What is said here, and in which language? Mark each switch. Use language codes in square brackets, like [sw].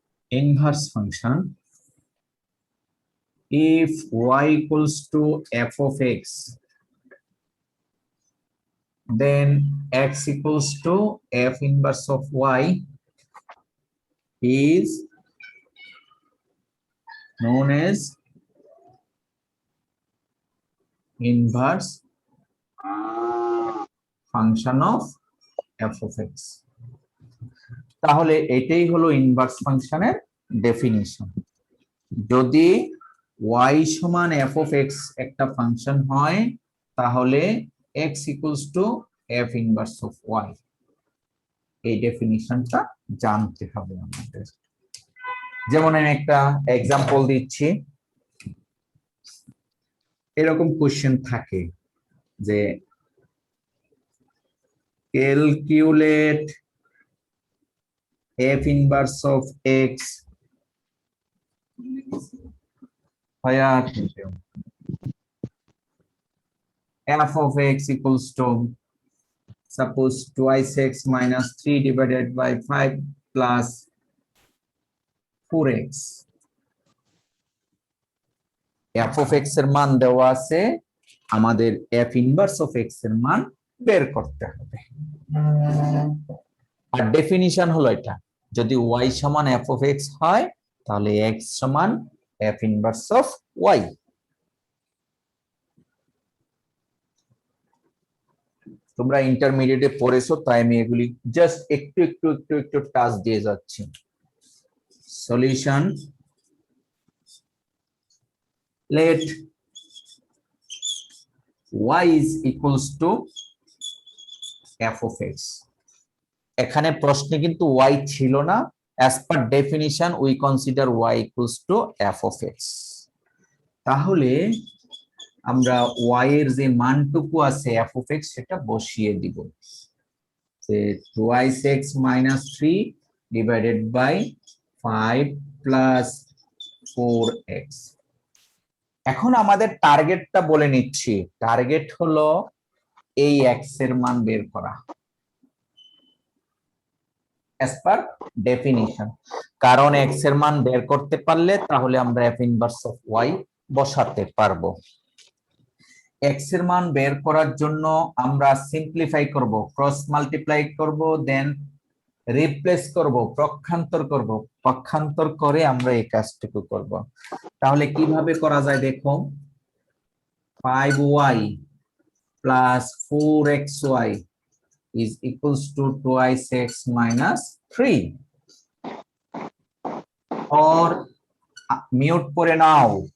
[en] Inverse function, if y equals to f of x, then x equals to f inverse of y is known as inverse function of f of x। [bn] তাহলে এটাই হলো inverse ফাংশনের definition. যদি y সমান f of x একটা function হয়, তাহলে [en] x equals to f inverse of y, [bn] এই ডেফিনিশনটা জানতে হবে আমাদের। যেমন আমি একটা এক্সাম্পল দিচ্ছি, এরকম কোশ্চেন থাকে যে calculate f inverse of x [en] where f of x equals to suppose 2x minus 3 divided by 5 plus 4x। [bn] f of x এর মান দেওয়া আছে, আমাদের f inverse of x এর মান বের করতে হবে। আর ডেফিনিশন হলো এটা, যদি y সমান f of x হয় তাহলে x সমান f inverse of y। তোমরা ইন্টারমিডিয়েটে পড়েছো, তাই আমি এগুলি জাস্ট একটু একটু একটু একটু টাচ দিয়ে যাচ্ছি। [en] Solution, let y is equals to f of x। [bn] এখানে প্রশ্নে কিন্তু y ছিল না, [en] as per definition we consider y equals to f of x। [bn] তাহলে আমরা y এর যে মানটুকু আছে f of x সেটা বসিয়ে দিব, যে [en] 2x minus 3 divided by 5 plus 4x। [bn] এখন আমাদের টার্গেটটা বলে নিচ্ছি, টার্গেট হলো এই x এর মান বের করা [en] as per definition। [bn] কারণ x এর মান বের করতে পারলে তাহলে আমরা f inverse of y বসাতে পারবো। x এর মান বের করার জন্য আমরা সিম্পলিফাই করব, ক্রস মাল্টিপ্লাই করব, দেন রিপ্লেস করব, পক্ষান্তর করব, পক্ষান্তর করে আমরা এই কাজটুকু করব। তাহলে কিভাবে করা যায় দেখো, [en] 5y plus 4xy is equals to 2x minus 3, or [bn] mute করে নাও।